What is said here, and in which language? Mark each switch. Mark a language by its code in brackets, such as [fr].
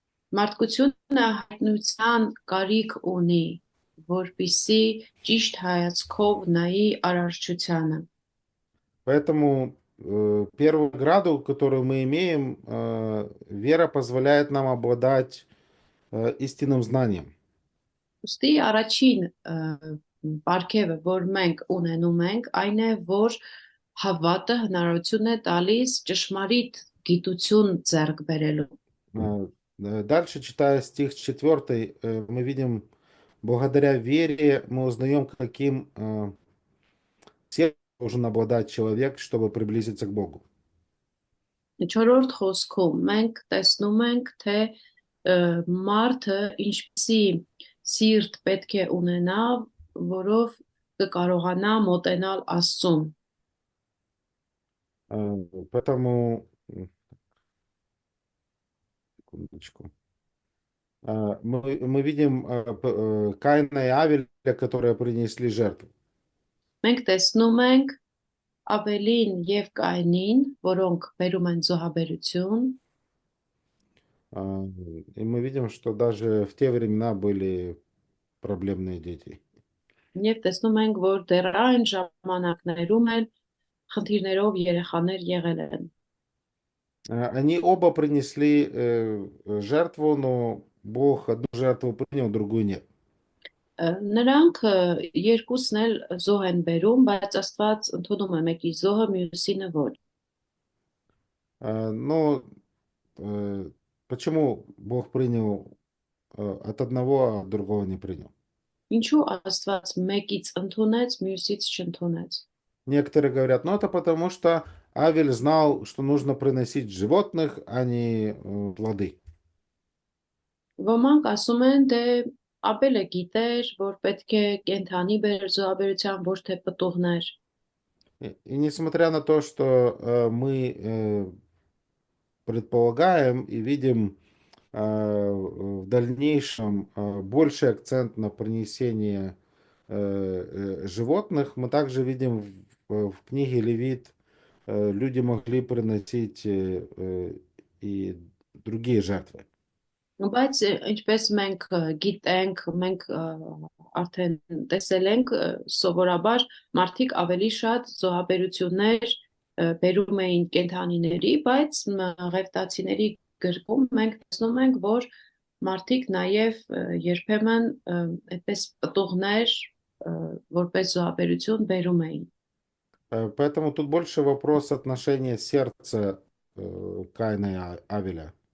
[hy] Մարդկությունը հայտնության կարիք ունի, որպիսի ճիշտ հայացքով նայի արարչությանը։ [ru] Поэтому первую граду, которую мы имеем, вера позволяет нам обладать истинным знанием. [hy] Ոստի առաջին պարգևը, որ մենք ունենում ենք, այն է, որ հավատը հնարավորություն է տալիս ճշմարիտ գիտություն ձեռք բերելու։ [ru] Дальше, читая стих 4, мы видим, благодаря вере мы узнаем, каким сердцем должен обладать человек, чтобы приблизиться к Богу. [hy] Չորրորդ խոսքում մենք տեսնում ենք, թե մարդը ինչպիսի սիրտ պետք է ունենա, որով կկարողանա մոտենալ Աստծուն։ [ru] Поэтому секундочку. Мы видим Каина и Авеля, которые принесли жертву. [hy] Մենք տեսնում ենք Ավելին եւ Կայնին, որոնք բերում են զոհաբերություն, [ru] И мы видим, что даже в те времена были проблемные дети. [hy] եւ տեսնում ենք, որ դեռ այն ժամանակներում էլ խնդիրներով երեխաներ եղել են։ [ru] Они оба принесли жертву, но Бог одну жертву принял, другую нет. [hy] Նրանք երկուսն էլ զոհ են բերում, բայց Աստված ընդունում է մեկի զոհը, մյուսինը ոչ։ [ru] Но почему Бог принял от одного, а другого не принял? [hy] Ինչու Աստված մեկից ընդունեց, մյուսից չընդունեց։ [ru] Некоторые говорят, ну это потому что Авель знал, что нужно приносить животных, а не плоды. [hy] Ոմանք ասում են, դե Աբելը գիտեր, որ պետք է կենթանի բեր զոհաբերության, ոչ թե պտուղներ։ [ru] И несмотря на то, что мы предполагаем и видим в дальнейшем больший акцент на принесение животных, мы также видим в книге Левит, люди могли приносить и другие жертвы. [hy] Բայց ինչպես մենք գիտենք, մենք արդեն տեսել ենք սովորաբար մարդիկ ավելի շատ զոհաբերություններ բերում էին կենթանիների, բայց ղևտացիների գրքում մենք տեսնում ենք, որ մարդիկ նաև երբեմն այդպես պտուղներ որպես զոհաբերություն բերում էին։ [ru] Поэтому тут больше вопрос отношения сердца Каина и Авеля.